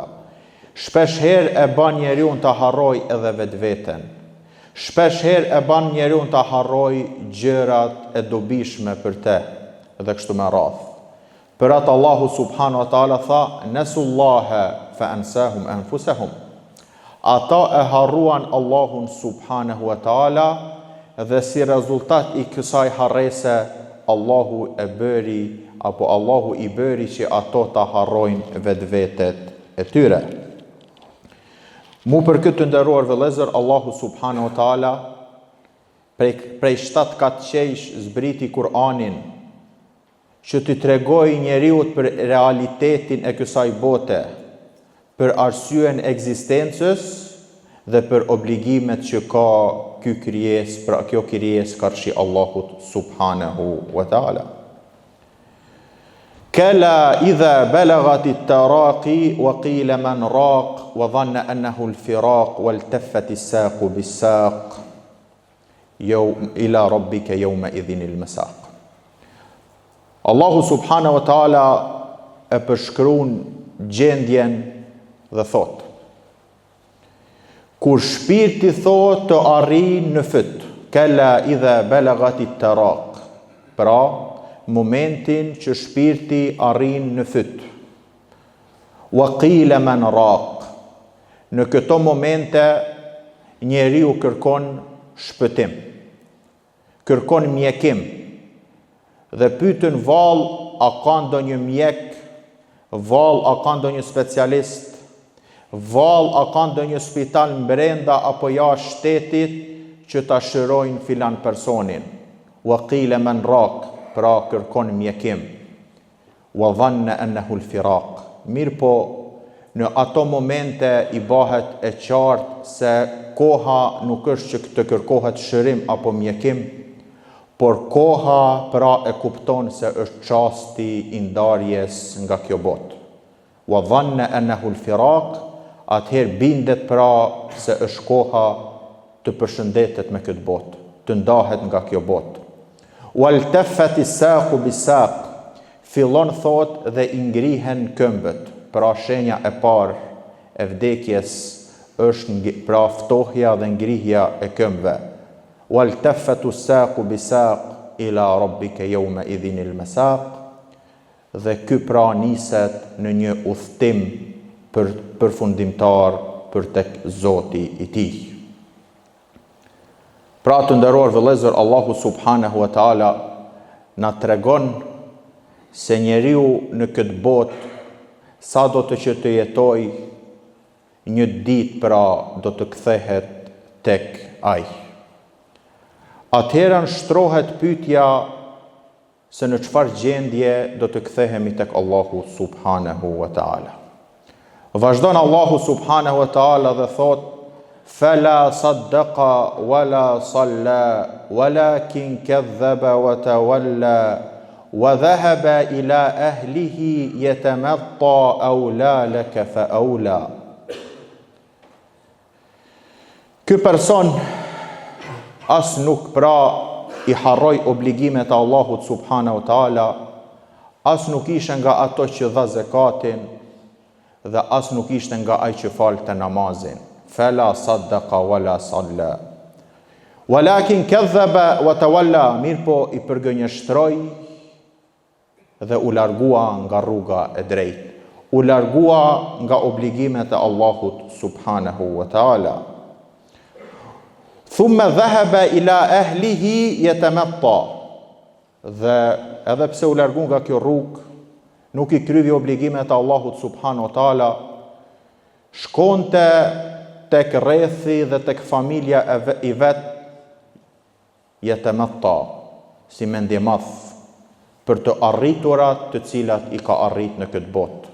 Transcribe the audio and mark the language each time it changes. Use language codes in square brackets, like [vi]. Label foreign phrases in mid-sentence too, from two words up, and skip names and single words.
[sq] Shpesh herë e bën njeriu të harroj edhe vetveten. Shpesh herë e bën njeriu të harroj gjërat e dobishme për te dhe kështu me radhë. Për atë Allahu [ar] سبحانه وتعالى [sq] tha: [ar] "نسوا الله فأنساهم أنفسهم." [sq] Ata e harruan Allahun [ar] سبحانه وتعالى [sq] dhe si rezultat i kësaj harrese Allahu i bëri që ato ta harrojnë vetvetet e tyre. Mu për këtë nderuar vëllezër, Allahu [ar] سبحانه وتعالى [sq] prej 7 katëqesh zbriti Kur'anin që t'i tregoj njeriut për realitetin e kësaj bote, për arsyen ekzistencës dhe për obligimet që ka kjo krijes karshi Allahut [ar] سبحانه وتعالى. كلا إذا بلغت التراقي وقيل من راق وظن أنه الفراق والتفت الساق بالساق إلى ربك يومئذ المساق. [sq] Allahu subhanahu wa ta'ala e përshkruan gjendjen dhe thot: kur shpirti thot të arrin në fyt, [ar] كلا إذا بلغت التراقي, [sq] pra momentin që shpirti arrin në fyt, [ar] wa قيل من راق, [sq] në këto momente njeriu kërkon shpëtim, kërkon mjekim dhe pyetën vallë a ka ndonjë mjek, vallë a ka ndonjë specialist, vallë a ka ndonjë spital brenda apo jashtë shtetit që ta shërojnë filan personin. [ar] وقيل من راق, [sq] pra kërkon mjekim. [ar] وظن أنه الفراق. [sq] Mirë po, në ato momente i bahet e qartë se koha nuk është që të kërkohet shërim apo mjekim, por koha pra e kupton se është çasti i ndarjes nga kjo botë. [ar] وظن أنه الفراق, [sq] atëherë bindet pra se është koha të përshëndetet me këtë botë, të ndahet nga kjo botë. [ar] والتفت الساق بالساق, [sq] fillon thot dhe i ngrihen këmbët, pra shenja e parë e vdekjes është pra ftohja dhe ngrihja e këmbëve. [ar] والتفت الساق بالساق إلى ربك يومئذ المساق, [sq] dhe ky pra niset në një udhtim përfundimtar për tek Zoti i tij. Pra të nderuar vëllezër, Allahu [ar] سبحانه وتعالى [sq] na tregon se njeriu në këtë botë sa do të që të jetoj, një ditë pra do të kthehet tek ai. Atëherë shtrohet pyetja se në çfarë gjendje do të kthehemi tek Allahu [ar] سبحانه وتعالى. [sq] Vazhdon Allahu [ar] سبحانه وتعالى [sq] dhe thot: [ar] "فلا صدق ولا صلى ولكن كذب وتولى وذهب إلى أهله يتمطى أولى لك فأولى." [sq] Ky person as nuk i harroi obligimet e Allahut [ar] سبحانه وتعالى, [sq] as nuk ishte nga ato që dha zakatin dhe as nuk ishte nga ai që falte namazin. [ar] فلا صدق ولا صلى ولكن كذب وتولى, [sq] mirpo i përgënjeshtroi dhe u largua nga rruga e drejtë, u largua nga obligimet e Allahut [ar] سبحانه وتعالى. ثم ذهب إلى أهله يتمطى, [sq] dhe edhe pse u largu nga kjo rrugë, nuk i kryvi obligimet e Allahut [ar] سبحانه وتعالى, [sq] shkonte tek rrethi dhe tek familja i vet, yatamatta, si mendjemadh për të arriturat të cilat i ka arrit në këtë botë.